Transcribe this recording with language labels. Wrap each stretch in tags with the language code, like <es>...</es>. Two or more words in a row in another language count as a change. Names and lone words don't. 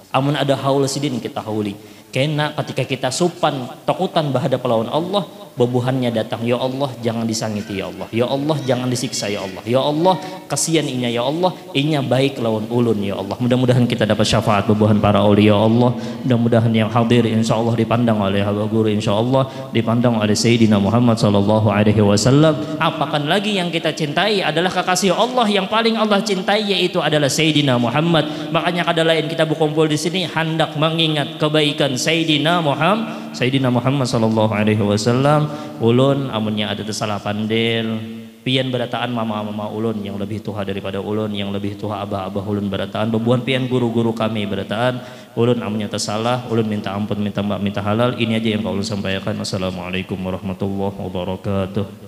<bjn>Amun ada haul sidin kita hauli. Kena ketika kita supan takutan bahadap lawan Allah, bebuhannya datang, ya Allah jangan disangiti ya Allah, ya Allah jangan disiksa ya Allah, ya Allah kasihan inya ya Allah, inya baik lawan ulun ya Allah. Mudah-mudahan kita dapat syafaat bebuhan para aulia ya Allah. Mudah-mudahan yang hadir</bjn> <ar>إن شاء الله</ar> <bjn>dipandang oleh hamba guru,</bjn> <ar>إن شاء الله</ar> <bjn>dipandang oleh Sayyidina Muhammad</bjn> <ar>صلى الله عليه وسلم.</ar> <bjn>Apakan lagi yang kita cintai adalah kekasih Allah yang paling Allah cintai yaitu adalah Sayyidina Muhammad. Makanya kada lain kita berkumpul di sini hendak mengingat kebaikan Sayyidina Muhammad</bjn> <ar>صلى الله عليه وسلم.</ar> <bjn>Ulun amunnya ada salah pandil pian berataan mama ulun yang lebih tua daripada ulun, yang lebih tua abah ulun berataan bebuan pian guru-guru kami berataan ulun amunnya tersalah ulun minta ampun, minta maaf, minta halal. Ini aja yang kau ulun sampaikan.</bjn> <ar>السلام عليكم ورحمة الله وبركاته.</ar>